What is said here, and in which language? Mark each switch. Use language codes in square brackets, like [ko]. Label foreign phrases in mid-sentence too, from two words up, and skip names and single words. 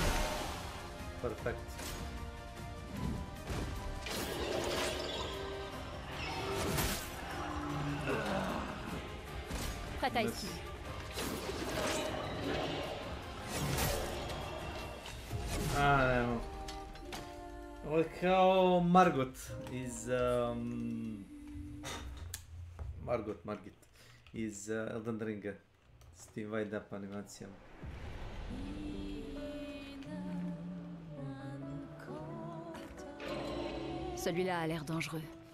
[en] Perfect. [fr] Prête à esquiver. [sr] Nemo. Ovo je kao Margot iz... Margit iz Elden Ringa s tim [en] wide up [sr] animacijama. [fr] Celui-là a l'air dangereux.